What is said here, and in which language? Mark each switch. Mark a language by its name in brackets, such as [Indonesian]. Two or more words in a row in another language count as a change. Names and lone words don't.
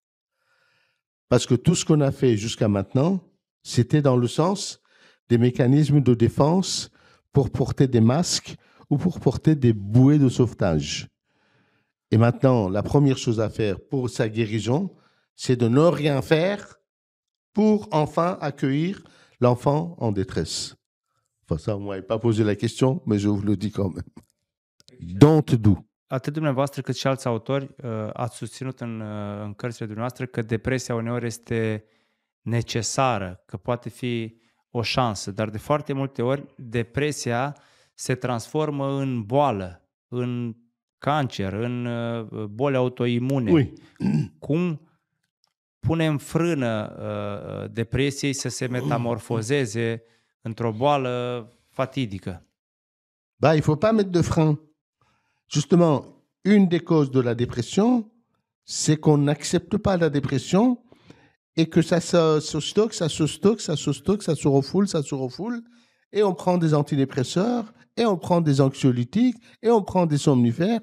[French] Parce que tout ce qu'on a fait jusqu'à maintenant, c'était dans le sens des mécanismes de défense pour porter des masques ou pour porter des bouées de sauvetage. Et maintenant, la première chose à faire pour sa guérison, c'est de ne rien faire pour enfin accueillir l'enfant en détresse. Enfin, ça, vous ne m'avez pas posé la question, mais je vous le dis quand même. [English] Don't do. [Romanian] Atât dumneavoastră cât și alți autori ați susținut în cărțile dumneavoastră că depresia uneori este necesară, că poate fi o șansă, dar de foarte multe ori depresia se transformă în boală, în cancer, în boli autoimune. [French] Oui. [Romanian] Cum punem frână depresiei să se metamorfozeze într-o boală fatidică? [French] Bah, il ne faut pas mettre de frein. Justement, une des causes de la dépression, c'est qu'on n'accepte pas la dépression et que ça se stocke, ça se stocke, ça se stocke, ça se refoule, et on prend des antidépresseurs, et on prend des anxiolytiques, et on prend des somnifères.